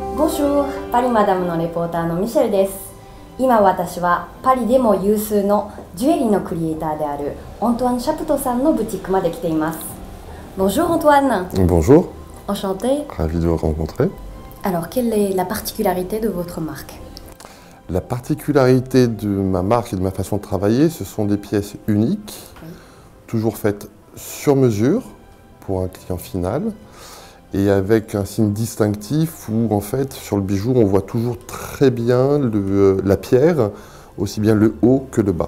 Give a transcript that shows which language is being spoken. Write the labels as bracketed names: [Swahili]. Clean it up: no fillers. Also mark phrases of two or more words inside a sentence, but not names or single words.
[French] Bonjour, [Japanese] パリマダムのレポーターのミシェルです。今私はパリでも有数のジュエリーのクリエイターであるアントワン・シャプトさんのブティックまで来ています。Bonjour Antoine. [French] Bonjour. Enchanté. Ravi de vous rencontrer. Alors, quelle est la particularité de votre marque? La particularité de ma marque et de ma façon de travailler, ce sont des pièces uniques, toujours faites sur mesure pour un client final et avec un signe distinctif où en fait sur le bijou on voit toujours très bien la pierre, aussi bien le haut que le bas.